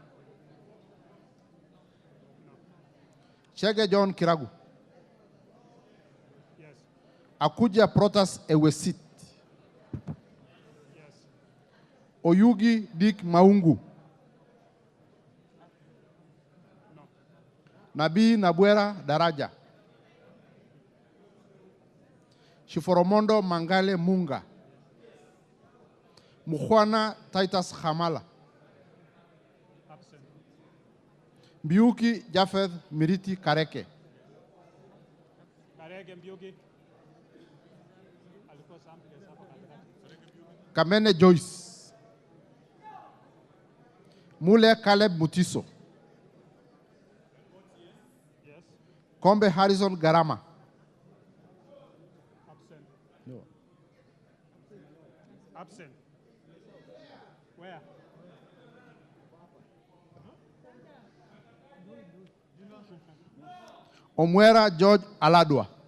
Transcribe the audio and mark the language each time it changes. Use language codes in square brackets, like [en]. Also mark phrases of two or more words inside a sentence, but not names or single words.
[en] Chege John Kiragu. Yes. Akuja Protas Ewesit. Yes. Oyugi Dick Maungu. No. Nabii Nabwera Daraja. Shiforomondo Mangale Munga. Mukhwana Titus Hamala. Absent. Mbiuki Jafeth Miriti Kareke. Karege Mbiuki. [sw] Alikuwa sample hapo katikati. [en] Kamene Joyce. Mule Caleb Mutiso. Yes. Kombe Harrison Garama. Absent. No. Absent. Where? Omwera George Aladwa.